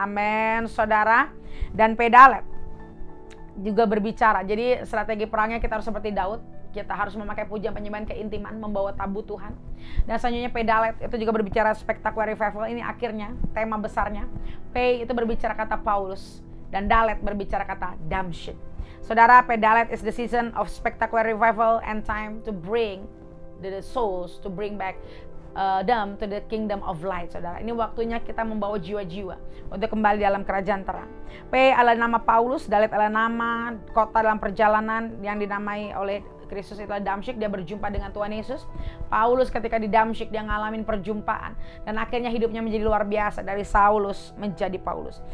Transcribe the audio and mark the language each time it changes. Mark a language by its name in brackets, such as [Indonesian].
[Indonesian] Amin, saudara. Dan Dalet juga berbicara. Jadi strategi perangnya kita harus seperti Daud. Kita harus memakai pujian penyembahan keintiman, membawa tabut Tuhan. Dan selanjutnya Dalet itu juga berbicara spectacular revival. Ini akhirnya tema besarnya. Itu berbicara kata Paulus, dan Dalet berbicara kata Damsyik. [English] Saudara, Dalet is the season of spectacular revival and time to bring the souls, to bring back them to the kingdom of light. [Indonesian] Saudara, ini waktunya kita membawa jiwa-jiwa untuk kembali dalam kerajaan terang. Adalah nama Paulus, Dalet adalah nama kota dalam perjalanan yang dinamai oleh Kristus, itulah Damsyik. Dia berjumpa dengan Tuhan Yesus. Paulus ketika di Damsyik dia ngalamin perjumpaan dan akhirnya hidupnya menjadi luar biasa, dari Saulus menjadi Paulus.